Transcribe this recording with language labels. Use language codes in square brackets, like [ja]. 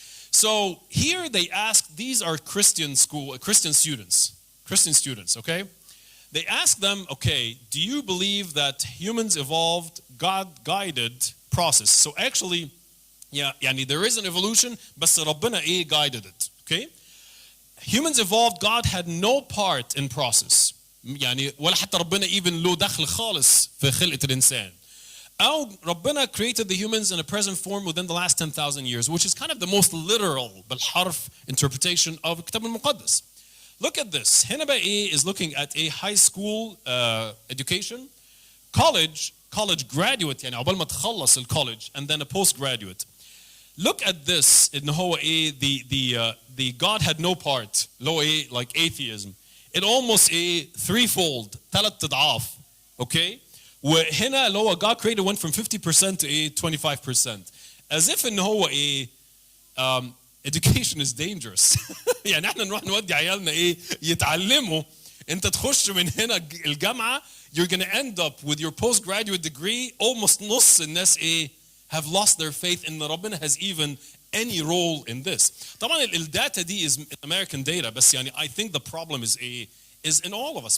[en] So here they ask, these are Christian students, They ask them, do you believe that humans evolved God-guided process? So actually, there is an evolution, [ar] بس ربنا [en] guided it, Humans evolved, God had no part in process. [ar] ولا حتى ربنا even له دخل خالص في خلقة الإنسان. أو ربنا [en] created the humans in a present form within the last 10,000 years, which is kind of the most literal بالحرف interpretation of [ar] الكتاب المقدس. [en] Look at this. [ar] هنا بقى [en] is looking at a high school education, college graduate, [ar] عقبال ما تخلص الcollege, [en] and then a postgraduate. Look at this. [ar] إن هو [en] the God had no part. [ar] اللي هو [en] like atheism. It almost threefold, [ar] 3 أضعاف. وهنا اللي هو [en] God created went from 50% to 25%. As if [ar] إن هو [en] education is dangerous. [ar] يعني احنا نروح نودي عيالنا يتعلموا. انت تخش من هنا الجامعة, [en] you're going to end up with your postgraduate degree. Almost [ar] نص الناس [en] have lost their faith in ربنا has even any role in this. [ar] طبعا الداتا دي [en] is American data, [ar] بس يعني [en] I think the problem is in all of us.